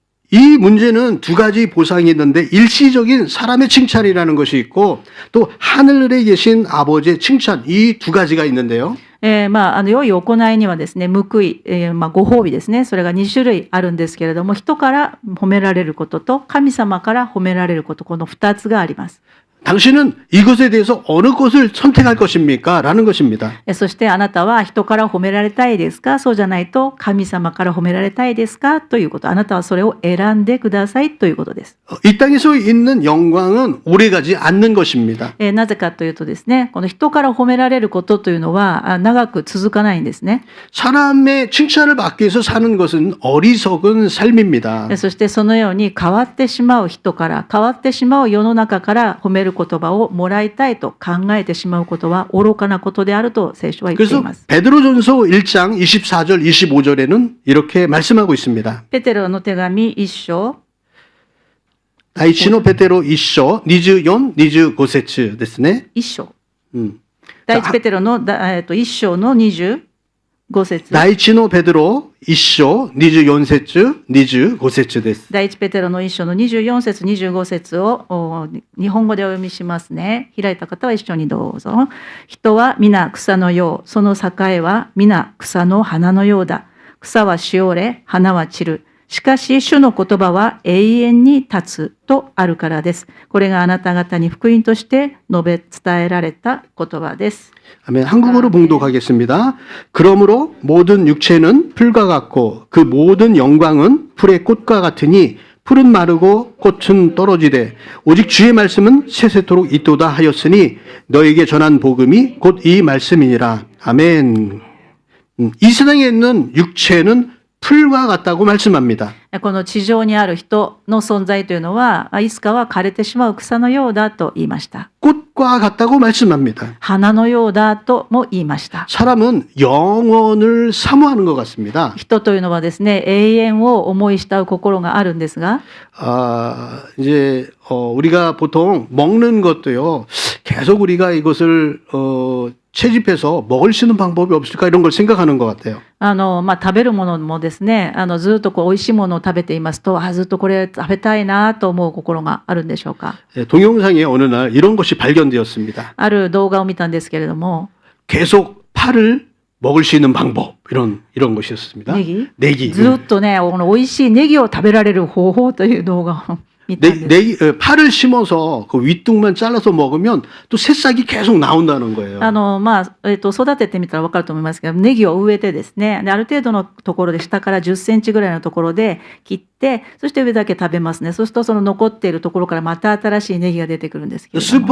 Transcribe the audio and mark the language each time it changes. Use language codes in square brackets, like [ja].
[ko] 이 문제는 두 가지 보상이 있는데 일시적인 사람의 칭찬이라는 것이 있고 또 하늘에 계신 아버지의 칭찬 이 두 가지가 있는데요. [ja] 良い行いにはですね、報い、ご褒美ですね。それが2種類あるんですけれども、人から褒められることと神様から褒められること、この2つがあります。 [ko] 당신은 이것에 대해서 어느 것을 선택할 것입니까? 라는 것입니다. [ja] そしてあなたは人から褒められたいですか、そうじゃないと神様から褒められたいですかということ、あなたはそれを選んでくださいということです。 [ko] 이 땅에서 있는 영광은 오래가지 않는 것입니다. [ja] なぜかというとですね、この人から褒められることというのは長く続かないんですね。 [ko] 사람의 칭찬을 받기 위해서 사는 것은 어리석은 삶입니다. [ja] そしてそのように変わってしまう人から、変わってしまう世の中から褒める言葉をもらいたいと考えてしまうことは愚かなことであると聖書は言ってい [ko] 그래서 [ja] ます。 [ko] 베드로전서 1장 24절 25절에는 이렇게 말씀하고 있습니다. [ja] ペテロの手紙1章 다이치노 베테로 1章 24, 25節ですね. 1章。第一ペテロの1章の25節。 다이치노 베드로 1章 24節 25節です. 第一ペテロの1章の24節25節を日本語でお読みしますね。開いた方は一緒にどうぞ。人は皆草のよう、その栄は皆草の花のようだ。草はしおれ、花は散る。しかし主の言葉は永遠に立つとあるからです。これがあなた方に福音として述べ伝えられた言葉です。 [ko] 아멘. 한국어로 봉독하겠습니다. 그러므로 모든 육체는 풀과 같고 그 모든 영광은 풀의 꽃과 같으니 풀은 마르고 꽃은 떨어지되 오직 주의 말씀은 세세토록 있도다 하였으니 너에게 전한 복음이 곧 이 말씀이니라. 아멘. 이 세상에 있는 육체는 풀과 같다고 말씀합니다. [ja] この地上にある人の存在というのは、いつかは枯れてしまう草のようだと言いました。 [ko] 꽃과 같다고 말씀합니다. [ja] 花のようだとも言いました。 [ko] 사람은 영원을 사모하는 것 같습니다. [ja] 人というのはですね、永遠を思い慕う心があるんですが、 [ko] 이제 우리가 보통 먹는 것도요. 계속 우리가 이것을 채집해서 먹을 수 있는 방법이 없을까 이런 걸 생각하는 것 같아요. [ja] 食べるものもですね、ずっと美味しいものを食べていますと、ずっとこれ食べたいなと思う心があるんでしょうか。 [ko] 동영상에 어느 날 이런 것이 발견되었습니다. [ja] ある動画を見たんですけれども、 [ko] 계속 파를 먹을 수 있는 방법 이런 것이었습니다. [ja] ネギずっとね、この美味しいネギを食べられる方法という動画を見たんです。 [ko] 파를 심어서 그 윗둥만 잘라서 먹으면 또 새싹이 계속 나온다는 거예요. [ja] 育ててみたら分かると思いますけど、ネギを植えてですね、である程度のところで下から10センチぐらいのところで切って、そして上だけ食べますね。そうするとその残っているところからまた新しいネギが出てくるんですけれども、